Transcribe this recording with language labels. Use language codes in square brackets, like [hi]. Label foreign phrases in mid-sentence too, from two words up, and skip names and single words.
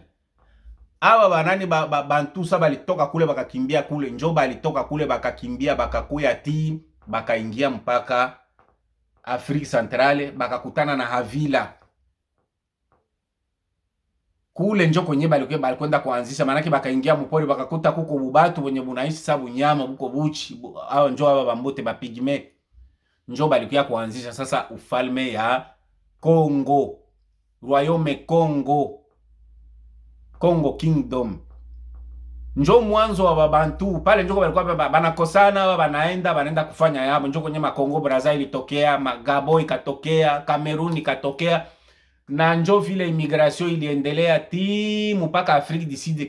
[sw] Hawa banani bantusa balitoka kule bakakimbia kule, njo balitoka kule bakakimbia bakakuya ti bakaingia mpaka Afrika Centrale, bakakutana na Havila kule, njo kwenye balikwenda kuanzisha. Manake bakaingia mpori bakakuta kuko bubatu wenye bunaishi sabu nyama buko buchi, hao njo hapa bambote ba pigme, njo balikuya kuanzisha sasa ufalme ya Kongo, Royaume Congo Kingdom. Njo mwanzo wa babantu pale, njo balikuwa banakosana, banaenda kufanya yabo. Njo kwenye Makongo Brazza ilitokea, Magabo ikatokea, Cameroon ikatokea, na njo vile immigration iliendelea ti mpaka Afrika du Sud.